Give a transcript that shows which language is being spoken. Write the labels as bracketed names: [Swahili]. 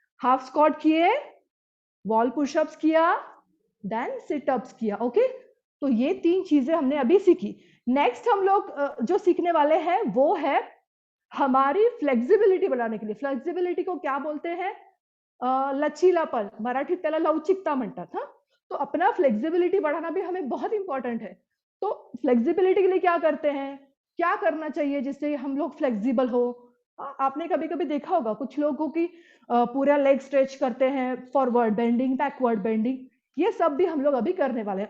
[Hindi] Half squat किए, wall pushups किया, then sit-ups किया। ओके, तो ये 3 चीजें हमने अभी सीखी। नेक्स्ट हम लोग जो सीखने वाले हैं वो है हमारी फ्लेक्सिबिलिटी बढ़ाने के लिए। फ्लेक्सिबिलिटी को क्या बोलते हैं? [Marathi] लचीलापन, मराठीत त्याला लवचिकता म्हणतात। [Hindi] हाँ, तो अपना फ्लेक्सिबिलिटी बढ़ाना भी हमें बहुत इंपॉर्टेंट है। तो फ्लेक्सिबिलिटी के लिए क्या करते हैं? क्या करना चाहिए जिससे हम लोग फ्लेक्सिबल हो? आपने कभी कभी देखा होगा कुछ लोगों की पूरा लेग स्ट्रेच करते हैं, फॉरवर्ड बेंडिंग, बैकवर्ड बेंडिंग, ये सब भी हम लोग अभी करने वाले हैं।